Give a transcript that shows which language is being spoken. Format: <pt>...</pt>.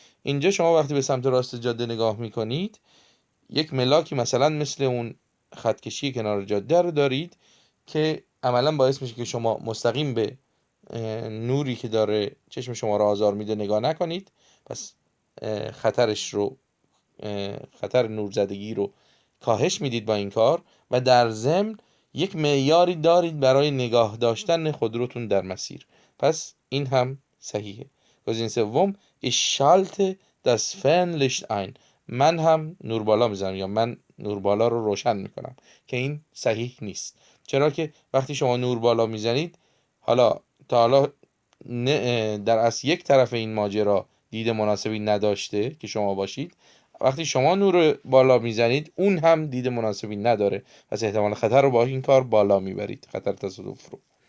<fa>اینجا شما وقتی به سمت راست جاده نگاه میکنید یک ملاکی مثلا مثل اون خطکشی کنار جاده رو دارید که عملا باعث میشه که شما مستقیم به نوری که داره چشم شما رو آزار میده نگاه نکنید، پس خطرش رو خطر نورزدگی رو کاهش میدید با این کار و در ضمن یک معیاری دارید برای نگاه داشتن خودروتون در مسیر. پس این هم صحیحه. گزینه سوم</fa> <de>ich schalte das Fernlicht ein.</de> <fa>من هم نور بالا میزنم یا من نور بالا رو روشن میکنم، که این صحیح نیست. چرا که وقتی شما نور بالا میزنید، حالا تا حالا در اصل یک طرف این ماجرا دید مناسبی نداشته که شما باشید، وقتی شما نور بالا میزنید اون هم دید مناسبی نداره، پس احتمال خطر رو با این کار بالا میبرید، خطر تصادف رو.</fa>